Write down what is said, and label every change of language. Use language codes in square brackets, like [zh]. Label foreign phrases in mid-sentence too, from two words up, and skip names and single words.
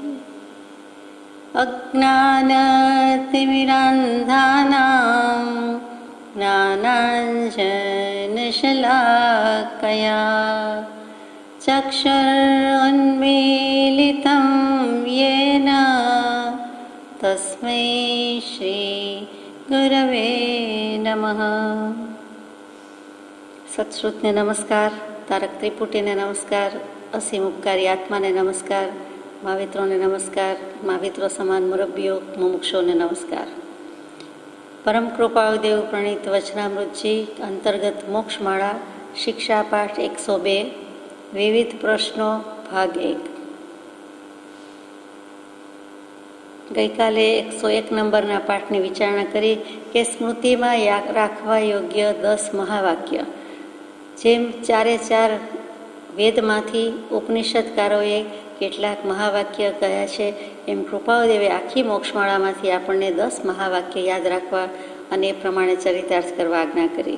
[sa] अज्ञानतिमिरान्धानां ज्ञानाञ्जनशलाकया चक्षुरुन्मीलितं येन तस्मै श्री गुरवे नमः। [gu] સત્શ્રુતને નમસ્કાર, તારક ત્રિપુટીને નમસ્કાર, અસીમ ઉપકારી આત્માને નમસ્કાર, મહાવિત્રોને નમસ્કાર, महाविત્રો સમાન મુરબ્બીઓ મુમુક્ષોને નમસ્કાર। પરમ કૃપાળુ દેવ પ્રણીત વચનામૃતજી અંતર્ગત મોક્ષમાળા શિક્ષા પાઠ 102 વિવિધ પ્રશ્નો ભાગ 1। ગઈકાલે 101 નંબરના પાઠની વિચારણા કરી કે સ્મૃતિમાં રાખવા યોગ્ય 10 મહાવાક્ય, જેમ ચારે ચાર વેદમાંથી ઉપનિષદકારોએ કેટલાક મહાવાક્ય કહ્યા છે, એમ કૃપાળુદેવે આખી મોક્ષમાળામાંથી આપણને 10 મહાવાક્ય યાદ રાખવા અને એ પ્રમાણે ચરિતાર્થ કરવા આજ્ઞા કરી।